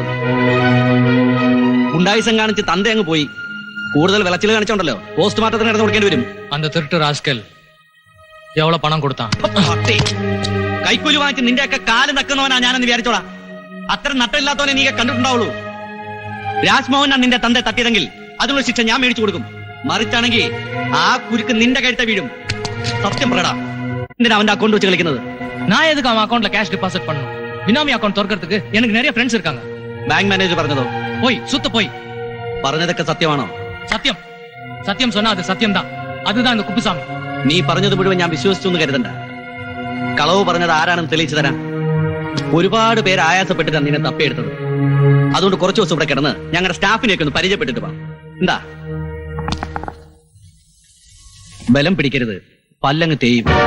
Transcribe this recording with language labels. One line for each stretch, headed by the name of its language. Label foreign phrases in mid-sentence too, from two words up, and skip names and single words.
Malayalam: ഗുണ്ടായിസം കാണിച്ച് തന്ത അങ്ങ് പോയി. കൂടുതൽ വിളച്ചിൽ കാണിച്ചോണ്ടല്ലോ പോസ്റ്റ്മോർട്ടത്തിന് ഇടന്ന് കൊടുക്കേണ്ടി വരും.
Tamil: அந்த திருட்டு ராஸ்கல் எவ்வளவு பணம் கொடுத்தான்?
Malayalam: കൈക്കൂലി വാങ്ങിച്ച് നിന്റെയൊക്കെ കാല് നക്കുന്നവനാ ഞാനെന്ന് വിചാരിച്ചോളാം. അത്ര നട്ടമില്ലാത്തവനെ നീ കണ്ടിട്ടുണ്ടാവുള്ളൂ. രാജ്മോഹനാണ് നിന്റെ തന്റെ തട്ടിയതെങ്കിൽ അതിനുള്ള ശിക്ഷ ഞാൻ മേടിച്ചു കൊടുക്കും. മറിച്ചാണെങ്കിൽ ആ കുരുക്ക് നിന്റെ കഴുത്ത വീഴും. സത്യം പറയടാ, എന്തിനാ അവന്റെ അക്കൗണ്ട് വെച്ച് കളിക്കുന്നത്?
Tamil: நான் எதுக்கு அவன் அக்கௌண்ட்ல
English: cash deposit
Tamil: பண்ணணும்? பினாமி அக்கௌண்ட் திறக்கிறதுக்கு எனக்கு நிறைய ஃப்ரெண்ட்ஸ் இருக்காங்க.
Malayalam: ബാങ്ക് മാനേജർ പറഞ്ഞതോ?
Tamil: போய் சுத்த போய்.
Malayalam: പറഞ്ഞതൊക്കെ സത്യമാണോ?
Tamil: சத்தியம் சத்தியம் சொன்னா அது சத்தியம் தான். அதுதான் இந்த குப்புசாமி.
Malayalam: നീ പറഞ്ഞത് മുഴുവൻ ഞാൻ വിശ്വസിച്ചു എന്ന് കരുതണ്ട. കളവ് പറഞ്ഞത് ആരാണെന്ന് തെളിയിച്ചു തരാം. ഒരുപാട് പേര് ആയാസപ്പെട്ടിട്ടാണ് നിന്നെ തപ്പിയെടുത്തത്. അതുകൊണ്ട് കുറച്ചു ദിവസം ഇവിടെ കിടന്ന് ഞങ്ങളുടെ സ്റ്റാഫിനെയൊക്കെ ഒന്ന് പരിചയപ്പെട്ടിട്ട് വാ. എന്താ ബലം പിടിക്കരുത്, പല്ലങ്ങ് തേയും.